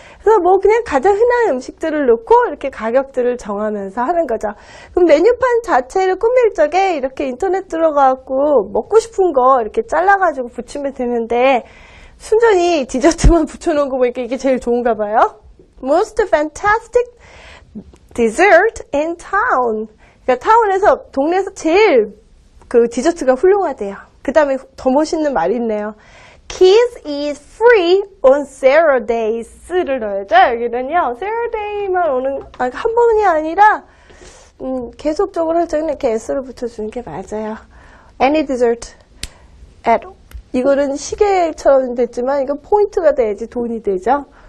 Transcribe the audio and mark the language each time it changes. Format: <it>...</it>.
<ko>그래서 뭐 그냥 가장 흔한 음식들을 놓고 이렇게 가격들을 정하면서 하는 거죠. 그럼 메뉴판 자체를 꾸밀 적에 이렇게 인터넷 들어가고 먹고 싶은 거 이렇게 잘라가지고 붙이면 되는데, 순전히 디저트만 붙여놓은 거 보니까 이게 제일 좋은가 봐요.</ko> <en>Most fantastic dessert in town.</en> <ko>그러니까 타운에서, 동네에서 제일 그 디저트가 훌륭하대요. 그 다음에 더 멋있는 말이 있네요.</ko> <en>Kids eat free on Saturdays를</en> <ko>넣어야죠. 여기는요, Saturday만 오는, 한 번이 아니라, 계속적으로 할 적은 이렇게 S를 붙여주는 게 맞아요.</ko> <en>Any dessert at,</en> <ko>이거는 시계처럼 됐지만, 이건 포인트가 돼야지 돈이 되죠.</ko>